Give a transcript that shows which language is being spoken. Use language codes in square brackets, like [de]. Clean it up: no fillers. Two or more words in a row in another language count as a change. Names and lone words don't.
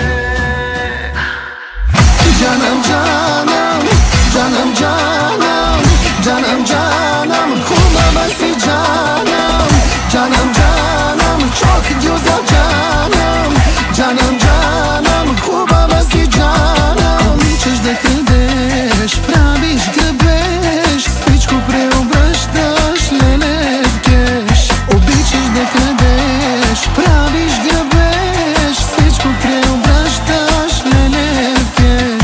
[tr] Canım canım, canım canım, canım canım, kuma basi canım, canım canım, çok güzel canım, canım canım, kuma basi canım. [bg] Обичаш да крадеш, правиш грабеж, всичко преобръщаш, леле в кеш. Обичаш да крадеш, правиш грабеж, всичко преобръщаш, леле в кеш.